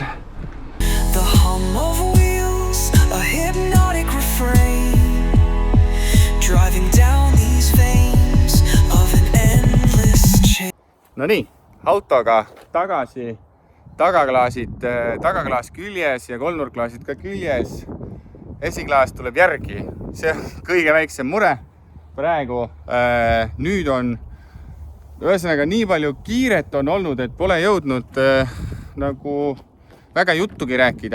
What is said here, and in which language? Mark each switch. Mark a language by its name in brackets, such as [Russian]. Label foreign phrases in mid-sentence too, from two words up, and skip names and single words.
[English] The hum of wheels, a hypnotic refrain, driving down these veins of an endless chain. [Estonian] No nii, autoga tagasi, tagaklaas küljes ja kolmnurklaasid ka küljes. Esiklaas tuleb järgi. See on kõige väiksem mure. Praegu nüüd on ühesõnaga nii palju kiiret on olnud, et pole jõudnud nagu väga juttugi rääkida.